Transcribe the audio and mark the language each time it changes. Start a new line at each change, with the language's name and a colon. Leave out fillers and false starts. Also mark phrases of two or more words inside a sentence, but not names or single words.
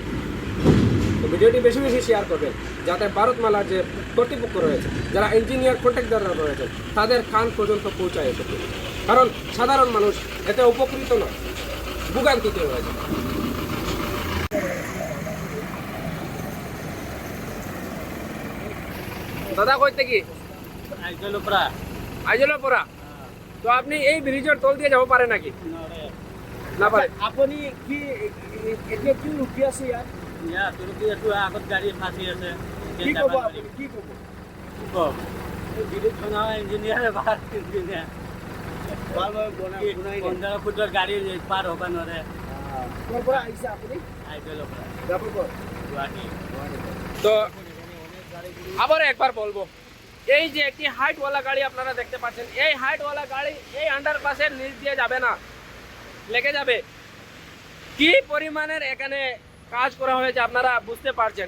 Bangla: তো ভিডিওটি বেশি বেশি শেয়ার করবেন যাতে ভারতমালার যে কর্তৃপক্ষ রয়েছে, যারা ইঞ্জিনিয়ার কন্ট্রাক্টররা রয়েছেন, তাদের কান পর্যন্ত পৌঁছায় এসে, কারণ সাধারণ মানুষ এতে উপকৃত নয়, ভোগান্তিতে রয়েছে। দাদা কইতে কি আইজলপরা, তো আপনি এই ব্রিজের তল দিয়ে যাব পারে নাকি? না পারে।
Assamese: আপনি কি এতিয়া কি রুকি আছে ইয়াত? ইয়াত ৰখি আছো, আগত গাড়ী ফাঁচি আছে। কি ক'ব আপুনি, কি ক'ব? বিদ্যুৎ ইঞ্জিনিয়াৰ ভাল ইঞ্জিনিয়াৰ ভালভাৱে বনাই নাই। 15 ফুটৰ গাড়ী পাৰ হ'ব নোৱাৰে। ক'ৰ পৰা আহিছে আপুনি? আইজলৰ পৰা যাব ক'ত? গুৱাহাটী।
Bangla: তো আবার একবার বলবো, এই যে একটি হাইটওয়ালা গাড়ি আপনারা দেখতে পাচ্ছেন, এই হাইটওয়ালা গাড়ি এই আন্ডারপাসের নিচ দিয়ে যাবে না, লেগে যাবে। কি পরিমাণের এখানে কাজ করা হয়েছে আপনারা বুঝতে পারছেন।